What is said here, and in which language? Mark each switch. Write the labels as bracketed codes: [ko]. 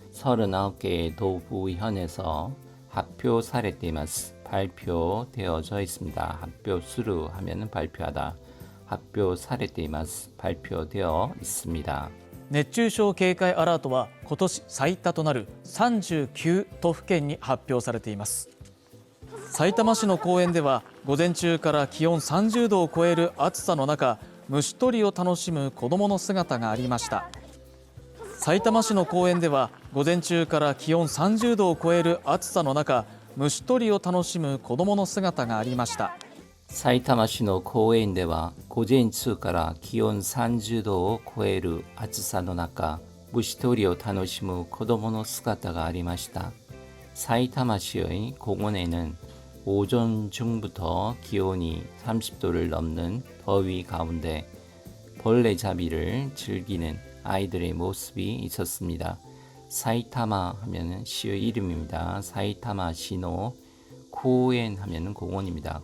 [ko] 39개의 도부현에서 [ja] 発表されています. [ko] 발표되어져 있습니다. 発表する 하면은 발표하다. [ja] 発表されています. [ko] 발표되어 있습니다. [ja] 熱中症警戒アラートは今年最多となる39都府県に発表されています。さいたま市の公園では午前中から気温30度を超える暑さの中、虫取りを楽しむ子どもの姿がありました。さいたま市の公園では午前中から気温30度を超える暑さの中、虫取りを楽しむ子どもの姿がありました。さいたま市の公園では午前中から気温30度を超える暑さの中、虫取りを楽しむ子どもの姿がありました。 [ko] さいたま市의 공원에는 오전 중부터 기온이 30도를 넘는 더위 가운데 벌레잡이를 즐기는 아이들의 모습이 있었습니다. 사이타마 하면은 시의 이름입니다. [ja] 사이타마 시노 고엔 [ko] 하면은 공원입니다.